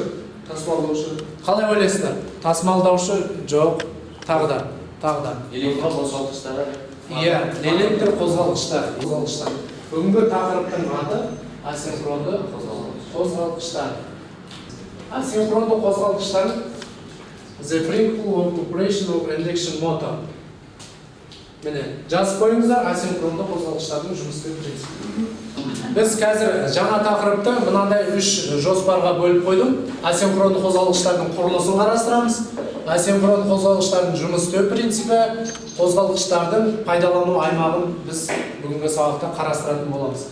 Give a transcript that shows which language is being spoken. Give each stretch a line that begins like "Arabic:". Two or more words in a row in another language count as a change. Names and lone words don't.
Kazakh: Тасымалдаушы. Қалай ойлайсыздар? Тасымалдаушы жоқ. Тағы да. Электр қозғалтқыштары. Иә, электр қозғалтқыштар. Бүгінгі тақырыптың аты асинхронды қозғалтқыштар. Асинхронды қозғалтқыштар
English: the principle of operation of induction motor.
Kazakh: Міне, жазып қойыңыздар асинхронды қозғалтқыштардың жұмыс істеу принципі. Біз қазір жаңа тақырыпты мынандай 3 жоспарға бөліп қойдым. Асинхронды қозғалтқыштардың құрылысын қарастырамыз. Асинхронды қозғалтқыштардың жұмыс істеу принципі, қозғалтқыштардың пайдалану аймағын біз бүгінгі сабақта қарастыратын боламыз.